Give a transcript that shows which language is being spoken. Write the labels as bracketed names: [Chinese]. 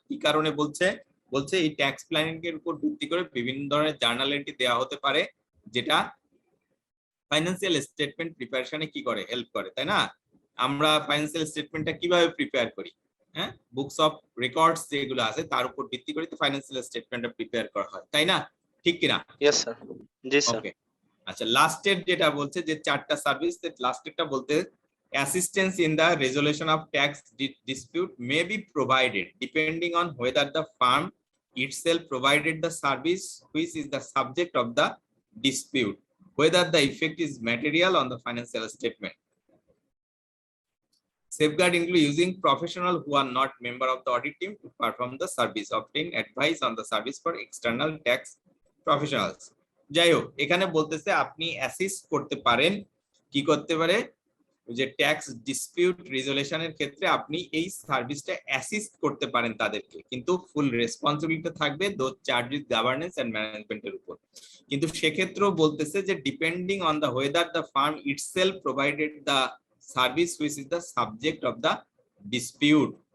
[Bangla] কি কারণে বলছে, বলছে এই ট্যাক্স প্ল্যানিং এর উপর ভিত্তি করে বিভিন্ন ধরনের জার্নাল এন্ট্রি দেওয়া হতে পারে যেটা ফাইন্যান্সিয়াল স্টেটমেন্ট প্রিপারেশনে কি করে, হেল্প করে, তাই না? আমরা ফাইন্যান্সিয়াল স্টেটমেন্টটা কিভাবে প্রিপেয়ার করি, হ্যাঁ, বুকস অফ রেকর্ডস যেগুলো আছে তার উপর ভিত্তি করে তো ফাইন্যান্সিয়াল স্টেটমেন্টটা প্রিপেয়ার করা হয়, তাই না? ঠিক কিনা? Yes sir. জি স্যার। ওকে, আচ্ছা, লাস্টের যেটা বলছে যে 4টা সার্ভিস, লাস্টেরটা বলতে [English] Assistance in the resolution of tax dispute may be provided depending on whether the firm itself provided the service which is the subject of the dispute, whether the effect is material on the financial statement. Safeguard include using professionals who are not member of the audit team to perform the service, obtain advice on the service for external tax professionals. [Bangla] যাই হোক, এখানে বলতেছে আপনি assist করতে পারেন, কি করতে পারে, যে ট্যাক্স ডিসপিউট রেজলিউশনের ক্ষেত্রে আপনি এই সার্ভিসটা অ্যাসিস্ট করতে পারেন তাদেরকে, কিন্তু ফুল রেসপন্সিবিলিটি থাকবে দোজ চার্জেস গভর্নেন্স এন্ড ম্যানেজমেন্টের উপর। কিন্তু সেক্ষেত্রেও বলতেছে যে [English] Depending on the whether the firm itself provided the service which is the subject of the dispute.